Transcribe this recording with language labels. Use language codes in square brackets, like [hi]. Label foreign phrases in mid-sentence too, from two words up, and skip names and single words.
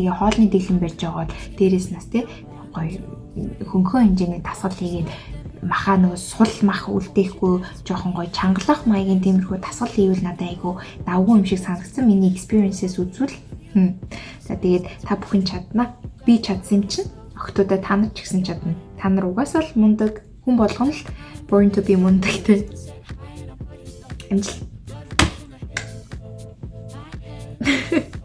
[mn] Тэгээ хоолны дэглэм барьж байгаа бол дээрээс нас те гоё хөнгөн хэмжээний тасгал хийгээд махаа нөгөө сул мах үлдээхгүй жоохон гоё чангалах маягийн тиймэрхүү тасгал хийвэл надад айгу давгүй юм шиг санагдсан миний experience-с үзвэл. За тэгээд та бүхэн чадна. Би чадсан юм чинь охтуудаа та нар ч гэсэн чадна. Та нар угаасаа л мундаг хүн болгоно л [en] born to be [mn] мундагтэй. Амжилт.